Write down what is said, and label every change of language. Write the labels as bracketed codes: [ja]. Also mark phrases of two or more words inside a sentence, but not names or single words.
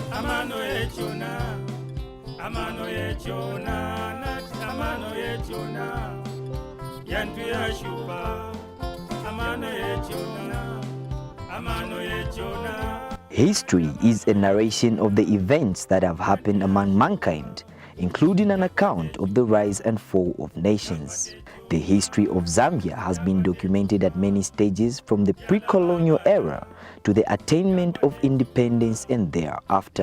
[bem] amano echona, amano echona, amano echona, yantu ya Shiwa, amano echona, amano echona. [en] History is a narration of the events that have happened among mankind, including an account of the rise and fall of nations. The history of Zambia has been documented at many stages from the pre-colonial era to the attainment of independence and thereafter.